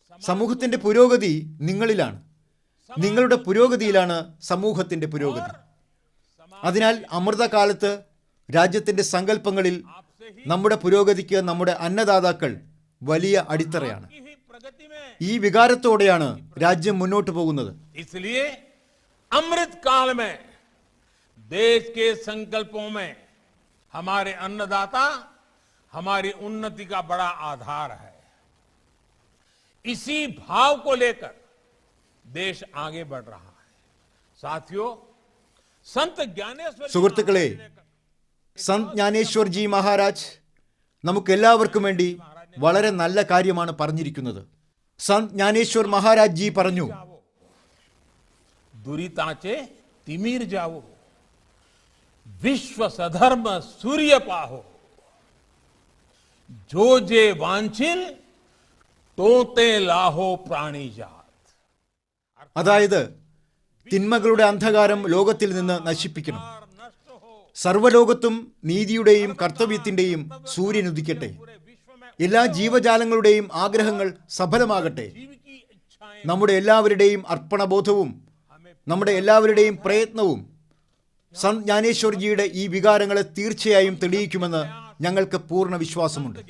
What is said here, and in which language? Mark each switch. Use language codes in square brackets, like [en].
[ml] സമൂഹത്തിന്റെ പുരോഗതി നിങ്ങളിലാണ്. നിങ്ങളുടെ പുരോഗതിയിലാണ് സമൂഹത്തിന്റെ പുരോഗതി. അതിനാൽ അമൃതകാലത്ത് രാജ്യത്തിന്റെ സങ്കല്പങ്ങളിൽ നമ്മുടെ പുരോഗതിക്ക് നമ്മുടെ അന്നദാതാക്കൾ വലിയ അടിത്തറയാണ്. [hi] की ही प्रगति में [ml] ഈ വികാരത്തോടെയാണ് രാജ്യം മുന്നോട്ട് പോകുന്നത്. [hi] इसलिए अमृत काल में देश के संकल्पों में हमारे अन्नदाता हमारी उन्नति का बड़ा आधार है. इसी भाव को लेकर देश आगे बढ़ रहा है. साथियों, संत ज्ञानेश्वर जी [ml] സുഹൃത്തുക്കളെ, സന്ത് ജ്ഞാനേശ്വർ ജി മഹാരാജ് നമുക്കെല്ലാവർക്കും വേണ്ടി വളരെ നല്ല കാര്യമാണ് പറഞ്ഞിരിക്കുന്നത്. സന്ത് ജ്ഞാനേശ്വർ മഹാരാജ് ജി പറഞ്ഞു, [mr] दुरिताचे तिमिर जाओ, विश्व सधर्म सूर्य पाहो, जो जे वांछिल तोते लाहो प्राणी जात. [ml] അതായത് തിന്മകളുടെ അന്ധകാരം ലോകത്തിൽ നിന്ന് നശിപ്പിക്കണം. സർവ്വലോകത്തും നീതിയുടെയും കർത്തവ്യത്തിന്റെയും സൂര്യൻ ഉദിക്കട്ടെ. എല്ലാ ജീവജാലങ്ങളുടെയും ആഗ്രഹങ്ങൾ സഫലമാകട്ടെ. [hi] जीव की इच्छाएं [ml] നമ്മുടെ എല്ലാവരുടെയും അർപ്പണബോധവും നമ്മുടെ എല്ലാവരുടെയും പ്രയത്നവും സന്ത് ജ്ഞാനേശ്വർജിയുടെ ഈ വികാരങ്ങളെ തീർച്ചയായും തെളിയിക്കുമെന്ന് ഞങ്ങൾക്ക് പൂർണ്ണ വിശ്വാസമുണ്ട്.